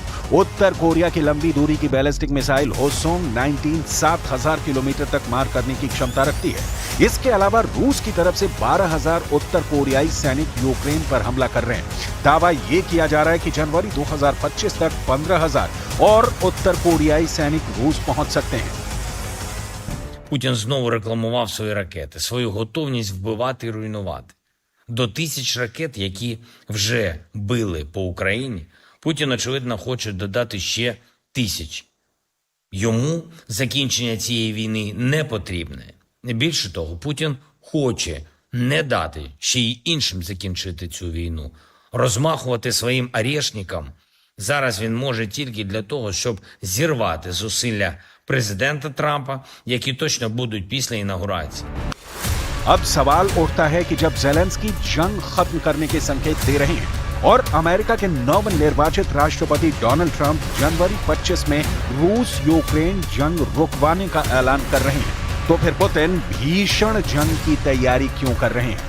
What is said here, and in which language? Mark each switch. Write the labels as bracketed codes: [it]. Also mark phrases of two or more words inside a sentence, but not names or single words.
[hi] उत्तर कोरिया की लंबी दूरी की बैलिस्टिक मिसाइल होसोंग 19 7000 किलोमीटर तक मार करने की क्षमता रखती है। इसके अलावा रूस की तरफ से 12,000 उत्तर कोरियाई सैनिक यूक्रेन पर हमला कर रहे हैं। दावा ये किया जा रहा है कि जनवरी 2025 तक 15,000 और उत्तर कोरियाई सैनिक रूस पहुंच सकते हैं। [uk] Путін знову рекламував свої ракети, свою готовність вбивати і руйнувати. До 1000 ракет, які вже били по Україні, Путін, очевидно, хоче додати ще 1000. Йому закінчення цієї війни не потрібне. Більше того, Путін хоче не дати ще й іншим закінчити цю війну. Розмахувати своїм орешникам зараз він може тільки для того, щоб зірвати зусилля президента Трампа, які точно будуть після інаугурації. [hi] अब सवाल उठता है कि जब ज़ेलेंस्की जंग खत्म करने के संकेत दे रहे हैं और अमेरिका के नवनिर्वाचित राष्ट्रपति डोनाल्ड ट्रंप जनवरी 25 में रूस यूक्रेन जंग रुकवाने का ऐलान कर रहे हैं, तो फिर पुतिन भीषण जंग की तैयारी क्यों कर रहे हैं?